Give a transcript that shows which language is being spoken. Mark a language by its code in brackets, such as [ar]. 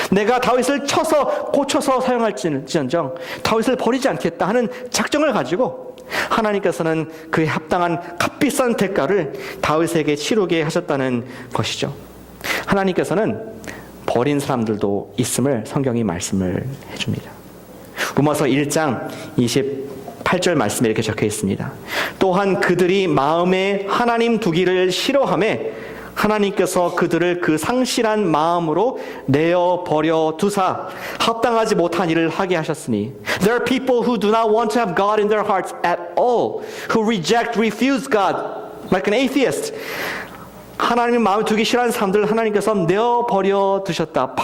[ko] 내가 다윗을 쳐서 고쳐서 사용할지언정 다윗을 버리지 않겠다 하는 작정을 가지고 하나님께서는 그에 합당한 값비싼 대가를 다윗에게 치르게 하셨다는 것이죠. 하나님께서는 버린 사람들도 있음을 성경이 말씀을 해줍니다. 로마서 1장 28절 말씀에 이렇게 적혀 있습니다. 또한 그들이 마음에 하나님 두기를 싫어하매 하나님께서 그들을 그 상실한 마음으로 내어버려 두사 합당하지 못한 일을 하게 하셨으니 [en] There are people who do not want to have God in their hearts at all, who refuse God like an atheist. [ko] 하나님 마음에 두기 싫어하는 사람들을 하나님께서 내어버려 두셨다.